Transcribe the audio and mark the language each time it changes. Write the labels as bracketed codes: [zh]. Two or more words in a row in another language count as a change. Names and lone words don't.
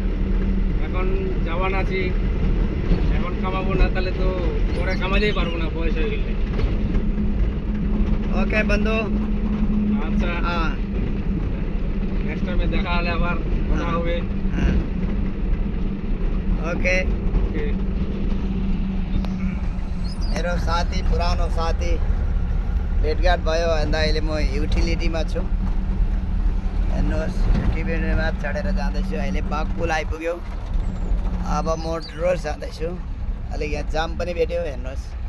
[bn] এখন জওয়ান আছি এখন কামাবো না তাহলে তো পরে কামাতেই পারবো না বয়স হয়ে গেলে ওকে বন্ধু আচ্ছা হ্যাঁ [en] next time [bn] দেখা হলে আবার কথা হবে হ্যাঁ ओके ওকে [ne] मेरो साथी पुरानो साथी भेटघाट भयो भन्दा अहिले म युटिलिटीमा छु हेर्नुहोस् युटिलिटीमा चढेर जाँदैछु अहिले बाघपुल आइपुग्यो अब म रोड जाँदैछु अलिक यहाँ जाम पनि भेट्यो हेर्नुहोस्